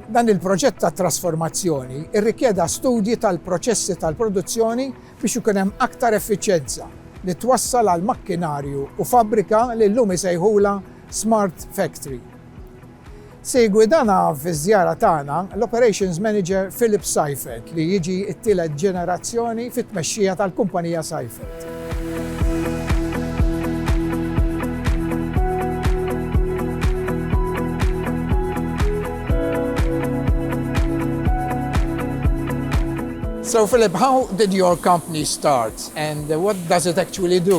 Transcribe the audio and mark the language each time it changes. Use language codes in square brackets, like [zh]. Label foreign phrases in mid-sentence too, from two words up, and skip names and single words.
[mt] Dan il-proġett ta' trasformazzjoni irrikjeda studji tal-proċessi tal-produzzjoni biex ikun hemm aktar effiċjenza li twassal għal makkinarju u fabbrika li llum isejħula Smart Factory. Segwi dana fiż-żjara tagħna l- [en] Operations Manager [mt] Philip Seifert li jiġi t-tielet ġenerazzjoni fit-tmexxija tal-kumpanija Seifert. [en] So Philip, how did your company start and what does it actually do?